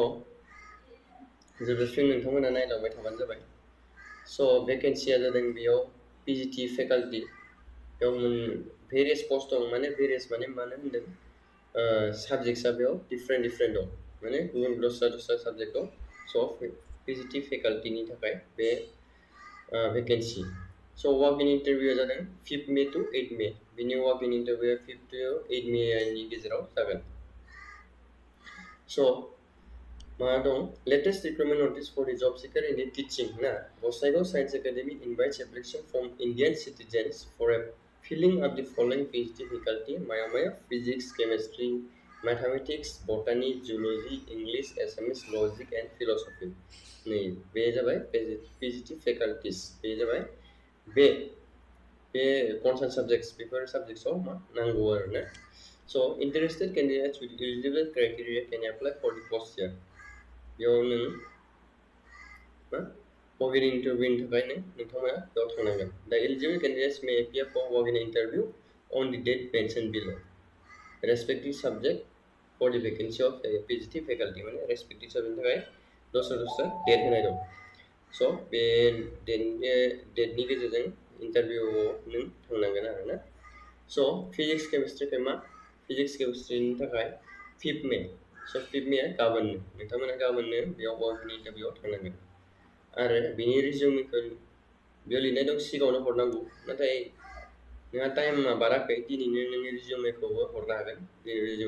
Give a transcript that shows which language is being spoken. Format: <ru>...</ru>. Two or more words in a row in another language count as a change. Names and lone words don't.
<brx>जोबजासिम नोंथांमोना नायलांबाय थाबानो जाबाय स' भेकेन्सिया जादों बेयाव</brx> <en>PGT faculty</en> <brx>बेयाव</brx> <en>various post</en> <brx>दं माने भेरियास माने मानो होनदों साबजेक्टसा बेयाव डिफरेन्ट दं माने गुबुन दस्रा साबजेक्ट दं स'</brx> <en>PGT facultyनि</en> <brx>थाखाय बे भेकेन्सि स'</brx> <en>walk in interviewआ</en> <brx>जादों 5 मे टु 8 मे बिनि</brx> <en>walk in interviewआ</en> <brx>5 टु 8 मेनि गेजेराव जागोन स' मा दं</brx> <en>latest recruitment notice for the job seeker in the teaching ना गसाइगाव साइन्स एकाडेमि invites application from Indian citizens for filling up the following PhD faculty माया physics, chemistry, mathematics, botany, zoology, English, Assamese, logic and philosophy</en> <brx>नै बे जाबाय</brx> <en>PhD faculties</en> <brx>बे जाबाय बे</brx> <en>concerned subjects</en> <brx>बेफोर subjectsआव मा नांगौ आरोना</brx> <en>so interested candidates with eligible criteria can apply for the post here</en> <brx>बेयाव नों मा</brx> <en>walk-in interview</en> <brx>नि थाखाय नोंथांमोना बेयाव थांनांगोन</brx> <en>the eligible candidates may appear for walk-in interview on the date mentioned below respective subject for the vacancy of PhD faculty</en> <brx>माने</brx> <en>respective subject</en> <brx>नि थाखाय दस्रा डेट होनाय दं स' बे डेटनि गेजेरजों इन्टारभिउआव नों थांनांगोन आरोना स' फिजिक्स केमिस्ट्रिखौ मा फिजिक्स केमिस्ट्रिनि थाखाय 5 मे स' 5 मेआ गाबोननो नोंथांमोना गाबोननो बेयाव</brx> <en>walk-in interviewआव</en> <brx>थांनांगोन आरो बिनि रिजिउमखौ बेयाव लिरनाय दं सिगाङावनो हरनांगौ नाथाय नोंहा टाइमा बाराखै दिनैनो नोंनि रिजिउमखौबो हरनो हागोन दिनै रिजिउम</brx>